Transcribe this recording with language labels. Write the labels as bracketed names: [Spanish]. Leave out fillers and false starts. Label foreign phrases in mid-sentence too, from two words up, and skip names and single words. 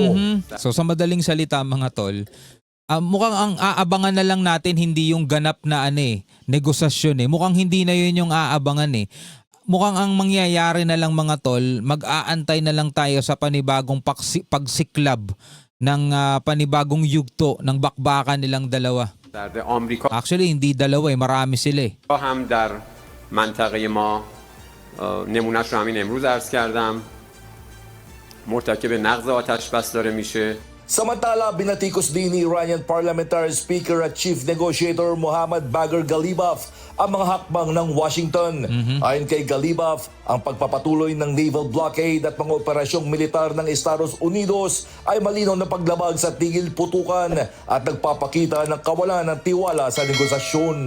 [Filipino] So sa madaling salita mga tol, mukhang ang aabangan na lang natin hindi yung ganap na negosasyon eh. Mukhang hindi na yun yung aabangan eh. Mukhang ang mangyayari na lang mga tol, mag-aantay na lang tayo sa panibagong pagsiklab ng panibagong yugto ng bakbakan nilang dalawa. [Persian] در آمریکا [Filipino] Actually, hindi dalawa eh, marami sila eh. [Persian] هم در منطقه ما نمونهش رو همین امروز عرض کردم مرتکب نقض آتش بس داره میشه. [Filipino] Samantala, binatikos din ni [English] Iranian Parliamentary Speaker [Filipino] at [English] Chief Negotiator [Filipino] Mohammad Bagher Ghalibaf ang mga hakbang ng Washington. Ayon kay Ghalibaf, ang pagpapatuloy ng [English] naval blockade [Filipino] at mga operasyong militar ng Estados Unidos ay malinaw na paglabag sa tigil putukan at nagpapakita ng kawalan ng tiwala sa negosasyon.